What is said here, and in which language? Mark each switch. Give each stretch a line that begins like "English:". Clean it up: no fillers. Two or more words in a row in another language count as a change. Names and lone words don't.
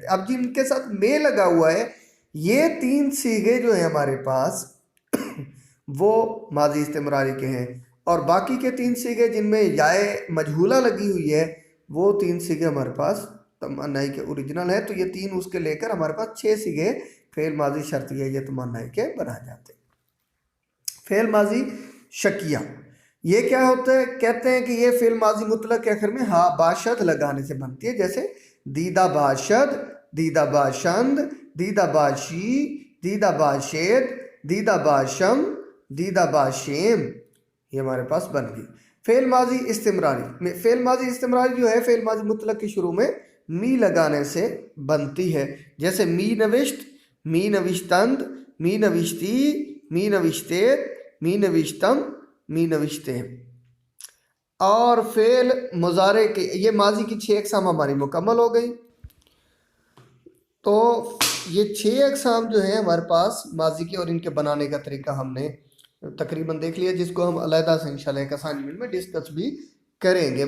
Urdu: اب جن کے ساتھ میں لگا ہوا ہے یہ 3 صیغے جو ہیں ہمارے پاس وہ ماضی استمراری کے ہیں، اور باقی کے 3 صیغے جن میں یائے مجہولہ لگی ہوئی ہے وہ 3 صیغے ہمارے پاس تمنائی کے اوریجنل ہے، تو یہ 3 اس کے لے کر ہمارے پاس 6 صیغے فعل ماضی شرطیہ یہ تمنائی کے بنا جاتے ہیں۔ فعل ماضی شکیہ، یہ کیا ہوتا ہے؟ کہتے ہیں کہ یہ فعل ماضی مطلق کے آخر میں ہا باشد لگانے سے بنتی ہے، جیسے
Persian: دیدہ باشد، دیدہ باشند، دیدہ باشی، دیدہ باشید، دیدہ باشم، دیدہ باشیم،
Urdu: یہ ہمارے پاس بن گئی۔ فعل ماضی استمراری، فعل ماضی استمراری جو ہے فعل ماضی مطلق کے شروع میں می لگانے سے بنتی ہے، جیسے
Persian: می نوشت، می نوشتند، می نوشتی، می نوشتید، می نوشتم، می نوشتے۔
Urdu: اور فعل مضارع کے یہ ماضی کی 6 اقسام ہماری مکمل ہو گئی، تو یہ 6 اقسام جو ہیں ہمارے پاس ماضی کے اور ان کے بنانے کا طریقہ ہم نے تقریباً دیکھ لیا، جس کو ہم علیحدہ سے انشاءاللہ ایک اسائنمنٹ میں ڈسکس بھی کریں گے۔